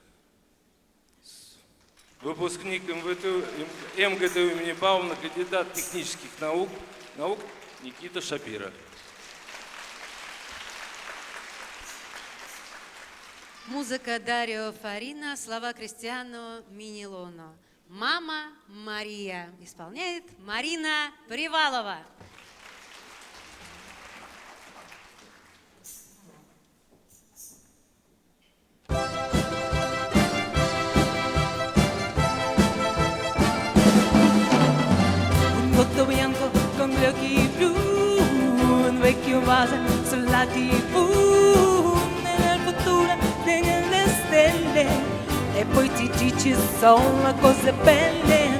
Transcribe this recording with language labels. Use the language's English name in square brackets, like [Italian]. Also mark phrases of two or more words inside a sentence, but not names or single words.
[Russian] Выпускник МГТУ имени Баумана, кандидат технических наук Никита Шапира. Музыка Дарио Фарина, слова Кристиано Минилоно. «Мама Мария» исполняет Марина Привалова. [Italian] Un volto bianco con gli occhi blu, un vecchio vaso sulla TV, nel futuro delle stelle, e poi ti dici solo cose belle.